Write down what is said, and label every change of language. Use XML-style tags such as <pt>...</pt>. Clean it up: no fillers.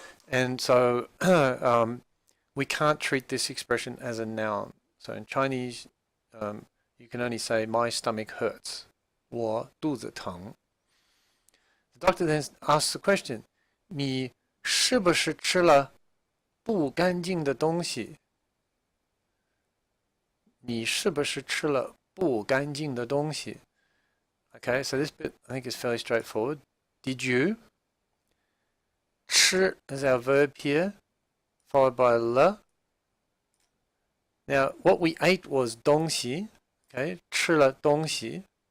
<en>And so we can't treat this expression as a noun. So in Chinese, you can only say, my stomach hurts,</en> <zh>我肚子疼.</zh> <en>The doctor then asks the question,</en> <zh>你是不是吃了不干净的东西? 你是不是吃了不干净的东西?</zh> <en>Okay, so this bit I think is fairly straightforward. Did you? 吃 is our verb here, followed by 了. Now, what we ate was 东西, okay,</en> <zh>吃了东西.</zh>